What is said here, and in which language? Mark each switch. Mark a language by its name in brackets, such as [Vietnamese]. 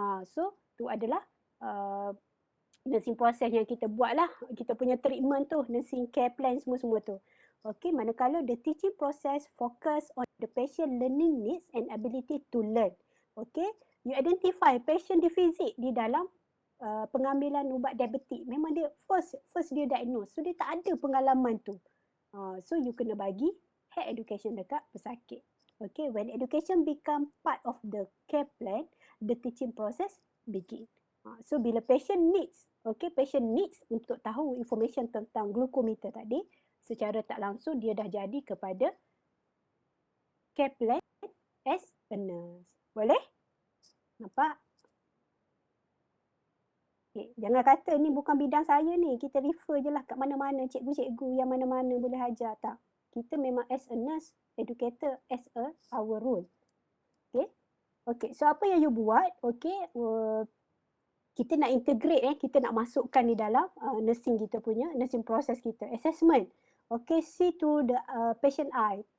[Malay] So tu adalah nursing process yang kita buat lah. Kita punya treatment tu, nursing care plan semua tu. [English] Okay, manakala the teaching process focus on the patient learning needs and ability to learn. Okay, you identify patient deficit di dalam pengambilan ubat diabetik. [Malay] Memang dia first dia diagnose. So dia tak ada pengalaman tu. So you kena bagi health education dekat pesakit. [English] Okay, when education become part of the care plan, the teaching process begin. [Malay] So bila patient needs untuk tahu information tentang glukometer tadi, secara tak langsung dia dah jadi kepada care plan [English] as a nurse. Boleh? Nampak? Okay. [Malay] Jangan kata ni bukan bidang saya ni. Kita refer je lah kat mana-mana. Cikgu-cikgu yang mana-mana boleh ajar. Tak. [English] Kita memang as a nurse, educator as our role. [Malay] Okay. Okay. So apa yang you buat? Okay. Kita nak integrate, kita nak masukkan di dalam nursing kita punya, nursing process kita. Assessment. Okay. [English] See to the patient eye.